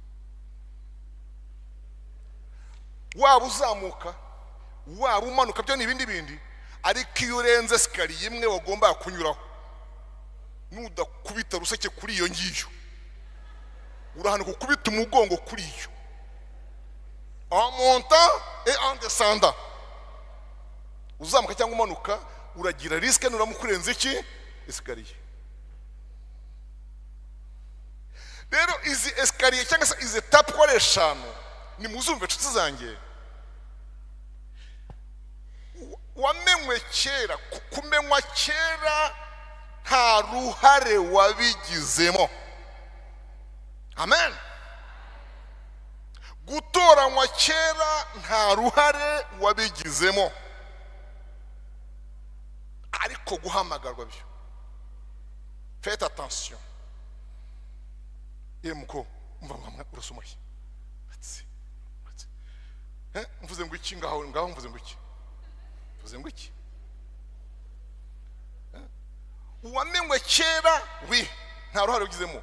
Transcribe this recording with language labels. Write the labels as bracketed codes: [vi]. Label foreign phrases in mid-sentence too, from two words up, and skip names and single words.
[rw] Waba uzamuka, waba umanuka, byo n'ibindi bindi, ariko iyo urenze escalier imwe wagomba kunyuraho, nudakubita ruseke kuri iyo ngiyo, urahana gukubita umugongo kuri iyo, [fr] en montant et en descendant. [rw] Uzamuka cyangwa umanuka uragira risque nuramukurenze iki escalier. Rero izi escalier cyangwa se izi etape ko eshanu ni muzumve nshuti zanjye. Wamenywe kera, kumenywa kera nta ruhare wabigizemo. Amen. Gutoranywa kera nta ruhare wabigizemo, ariko guhamagarwa byo. [fr] Faites attention. [rw] Muko umva mwamwe urasoma iki? Mvuze ngo iki ngaho mvuze ngo iki? Mvuze ngo iki? Wamenywe kera nta ruhare wabigizemo.